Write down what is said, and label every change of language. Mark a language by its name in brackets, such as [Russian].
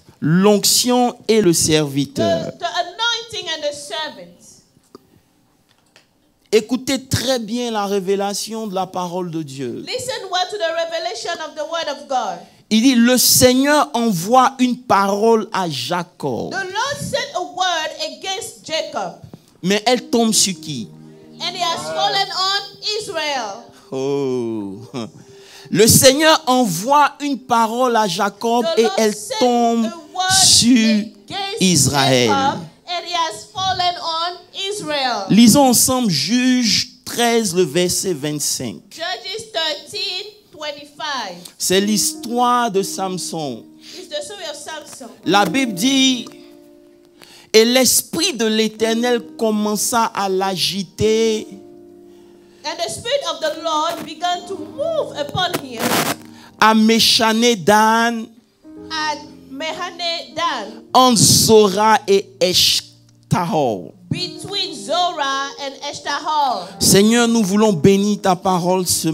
[French] L'onction et le serviteur. [English] The anointing and the servant. [French] Écoutez très bien la révélation de la parole de Dieu. [English] Listen well to the revelation of the word of God. [French] Il dit, le Seigneur envoie une parole à Jacob. [English] The Lord sent a word against Jacob. [French] Mais elle tombe sur qui? [English] And he has fallen on Israel. Oh. [French] Le Seigneur envoie une parole à Jacob et elle tombe sur Israël. [English] Jacob, and he has fallen on Israel. [French] Lisons ensemble Juges 13, le verset 25. [English] Judges 13:25. [French] C'est l'histoire de Samson. [English] It's the story of Samson. [French] La Bible dit, et l'esprit de l'Éternel commença à l'agiter [English] And the Spirit of the Lord began to move upon him [French] à Méchané-Dan, [English] at Mahane-dan, [French] entre Zora et Eshtahol. [English] between Zorah and Eshtaol. [French] Seigneur, nous voulons bénir ta parole ce